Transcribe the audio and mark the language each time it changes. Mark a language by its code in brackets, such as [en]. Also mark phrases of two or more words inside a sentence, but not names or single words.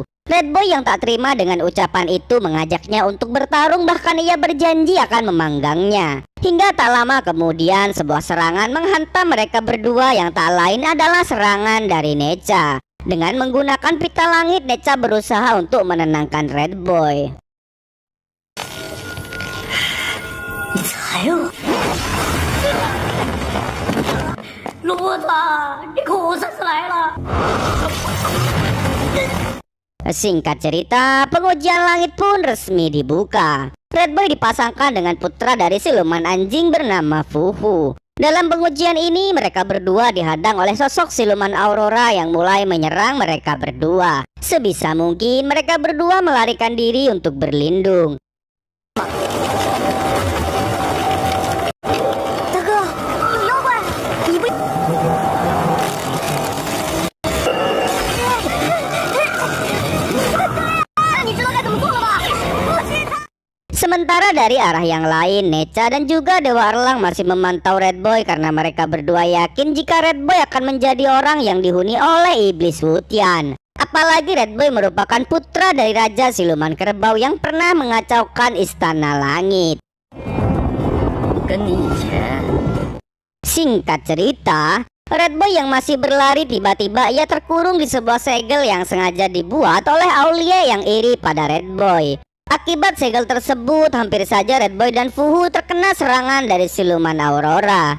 [id] Red Boy yang tak terima dengan ucapan itu mengajaknya untuk bertarung, bahkan ia berjanji akan memanggangnya. Hingga tak lama kemudian sebuah serangan menghantam mereka berdua yang tak lain adalah serangan dari Necha. Dengan menggunakan pita langit, Necha berusaha untuk menenangkan Red Boy. [zh] 你才有骡子，你可算是来了。 [id] Singkat cerita, pengujian langit pun resmi dibuka. Red Boy dipasangkan dengan putra dari siluman anjing bernama Fuhu. Dalam pengujian ini mereka berdua dihadang oleh sosok siluman Aurora yang mulai menyerang mereka berdua. Sebisa mungkin mereka berdua melarikan diri untuk berlindung. [zh] 大哥，有妖怪！你不……你知道该怎么做了吧？不许他！ [id] Sementara dari arah yang lain, Neca dan juga Dewa Erlang masih memantau Red Boy karena mereka berdua yakin jika Red Boy akan menjadi orang yang dihuni oleh Iblis Wutian. Apalagi Red Boy merupakan putra dari Raja Siluman Kerbau yang pernah mengacaukan Istana Langit. [zh] 跟你以前 [id] Singkat cerita, Red Boy yang masih berlari tiba-tiba ia terkurung di sebuah segel yang sengaja dibuat oleh Aulia yang iri pada Red Boy. Akibat segel tersebut, hampir saja Red Boy dan Fuhu terkena serangan dari siluman Aurora.